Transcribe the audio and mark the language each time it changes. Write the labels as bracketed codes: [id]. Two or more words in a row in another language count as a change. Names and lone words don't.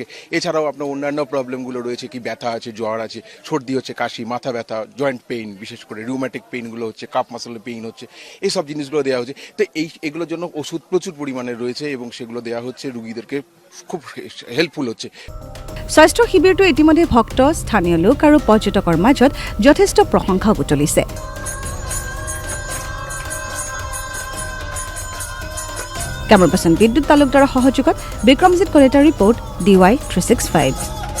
[bn] এছাড়াও আপনার অন্যান্য প্রবলেমগুলো রয়েছে, কি ব্যথা আছে, জ্বর আছে, সর্দি হচ্ছে, কাশি, মাথা ব্যথা, [en] joint pain, [bn] বিশেষ করে রিউম্যাটিক পেইনগুলো হচ্ছে, কাপ মাসলের পেইন হচ্ছে, এইসব জিনিসগুলো দেওয়া হচ্ছে। তো এগুলোর জন্য ওষুধ প্রচুর পরিমাণে রয়েছে এবং সেগুলো দেওয়া হচ্ছে, রোগীদেরকে খুব হেল্পফুল হচ্ছে। [as] স্বাস্থ্য শিবিৰটো ইতিমধ্যে ভক্ত, স্থানীয় লোক আৰু পৰ্যটকৰ মাজত যথেষ্ট প্ৰশংসা বুটলিছে। কেমেৰা পাৰ্চন বিদ্যুৎ তালুকদাৰৰ সহযোগত বিক্ৰমজিৎ কলিতাৰ ৰিপৰ্ট DY 365।